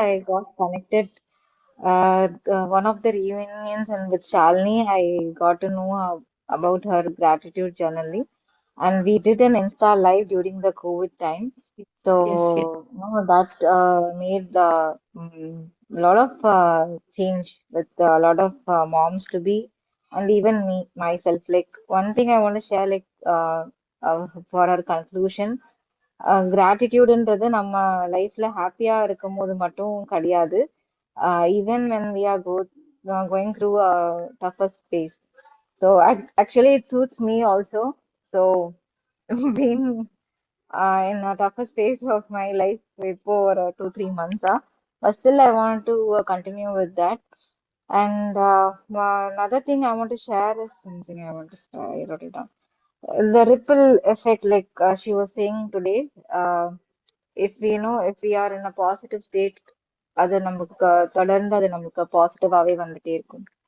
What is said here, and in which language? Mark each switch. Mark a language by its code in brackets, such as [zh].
[en] I got connected, one of the reunions and with Shalini, I got to know about her gratitude journaling, and we did an Insta live during the COVID time. Yes, yes, yes. So that made a lot of change with a lot of moms to be, and even me myself. Like one thing I want to share, like for her conclusion. [ta] கிராட்டிடியூடுன்றது நம்ம லைஃப்ல ஹாப்பியா இருக்கும்போது மட்டும் கிடையாது. [en] Even when we are going through a toughest phase. So actually it suits me also. So being in a toughest phase of my life for 2-3 months, but still I want to continue with that. And another thing I want to share is something I want to share. I wrote it down. The ripple effect, like she was saying today. If we are in a positive state, [ta] அது நமக்கு தொடர்ந்து அது நமக்கு பாசிட்டிவாவே வந்துட்டே இருக்கும்.